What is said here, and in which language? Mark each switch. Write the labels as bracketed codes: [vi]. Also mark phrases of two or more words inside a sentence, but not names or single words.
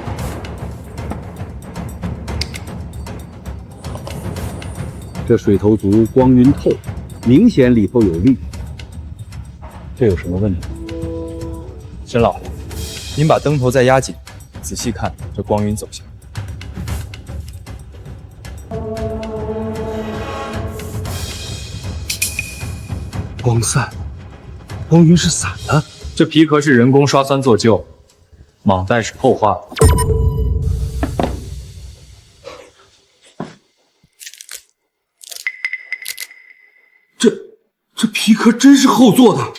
[zh] 這水頭足，光暈透，明顯裡頭有綠。這有什麼問題？沈老，您把燈頭再壓緊，仔細看這光暈走向。光散，光晕是散的。这皮殼是人工刷酸做就，蟒帶是後畫。這皮殼真是後做的。